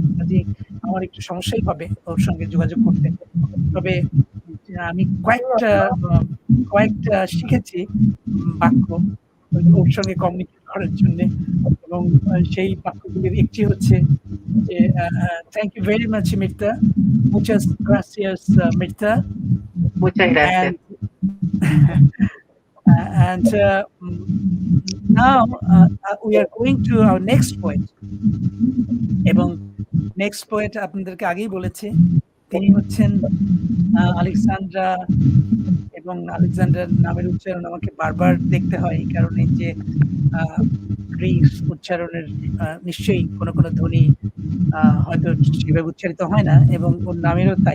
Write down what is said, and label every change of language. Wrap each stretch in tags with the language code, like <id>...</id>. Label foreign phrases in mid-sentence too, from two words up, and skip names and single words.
<bn>কাজেই আমার একটু সমস্যাই হবে ওর সঙ্গে যোগাযোগ করতে। তবে আমি আ কয়েকটা শিখেছি বাক্য ওর সঙ্গে কমিউনিকেট করার জন্যে, এবং সেই বাক্যগুলির একটি হচ্ছে যে,</bn> <en>"Thank you very much</en> <bn>মির্তা।</bn> <es>Muchas gracias, Mirta." Muchas gracias.</es> <en>And and now we are going to our next poet.</en> <bn>এবং</bn> <en>next poet</en> <bn>আপনাদেরকে আগেই বলেছি। তিনি হচ্ছেন আলেক্সান্দ্রা, এবং আলেক্সান্ডার নামের উচ্চারণ আমাকে বারবার দেখতে হয় এই কারণে যে আ গ্রিক উচ্চারণের নিশ্চয়ই কোনো ধ্বনি হয়তো সেভাবে উচ্চারিত হয় না, এবং ওর নামেরও তাই।</bn>